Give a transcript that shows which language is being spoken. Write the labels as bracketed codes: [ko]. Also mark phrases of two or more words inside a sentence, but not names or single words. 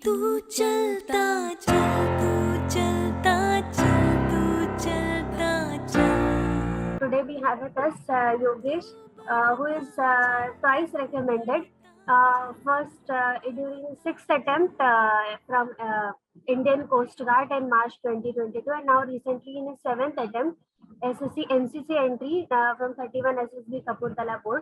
[hi] तू चलता चल, तू चलता चल, तू चलता चल. [en] Today we have with us Yogesh, who is twice recommended. First, during sixth attempt from Indian Coast Guard in March 2022, and now recently in his seventh attempt, SSC NCC entry from 31 SSB Kapurthala board.